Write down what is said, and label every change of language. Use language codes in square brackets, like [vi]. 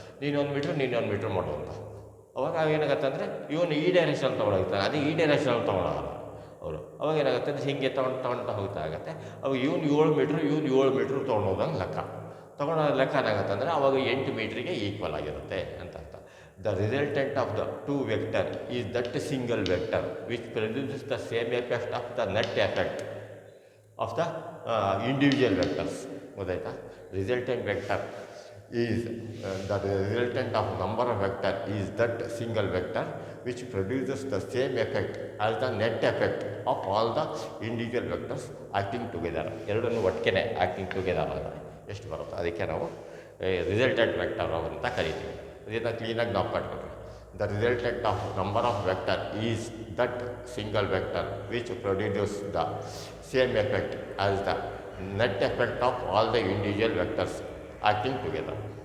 [kn] ನೀನು 1 ಮೀಟ್ರ್ ಮಾಡುವಂತ. ಅವಾಗ ಏನಾಗುತ್ತೆ ಅಂದರೆ ಇವನು ಈ ಡೈರೆಕ್ಷನ್ ತೊಗೊಂಡೋಗ್ತಾನೆ, ಅದೇ ಈ ಡೈರೆಕ್ಷನಲ್ಲಿ ತೊಗೊಳೋಲ್ಲ ಅವರು. ಅವಾಗ ಏನಾಗುತ್ತೆ ಅಂದರೆ ಹೀಗೆ ತೊಗೊಳ್ತಾ ಹೋಗ್ತಾ ಆಗುತ್ತೆ. ಅವಾಗ ಇವನು 7 ಮೀಟ್ರ್ ತೊಗೊಂಡೋದಂಗೆ ತೊಗೊಳೋ ಲೆಕ್ಕ ಏನಾಗುತ್ತೆ ಅಂದರೆ ಅವಾಗ 8 ಮೀಟ್ರಿಗೆ ಈಕ್ವಲ್ ಆಗಿರುತ್ತೆ ಅಂತ ಅರ್ಥ. [en] The resultant of the two vector is that single vector which produces the same effect of the net effect of the individual vectors. [kn] ಗೊತ್ತಾಯ್ತಾ? [en] Resultant vector is the resultant of number of vector is that single vector which produces the same effect as the net effect of all the individual vectors acting together. [kn] ಎರಡನ್ನೂ ಒಟ್ಟಿಗೆ acting together ಅಂದರೆ ಎಷ್ಟು ಬರುತ್ತೆ ಅದಕ್ಕೆ ನಾವು resultant vector ಅಂತ ಕರಿತೀವಿ. ಇದನ್ನು ಕ್ಲೀನಾಗಿ ನಾವು ಕಟ್ಕೊಳ್ರಿ. [en] The resultant of number of vector is that single vector which produce the same effect as the net effect of all the individual vectors acting together.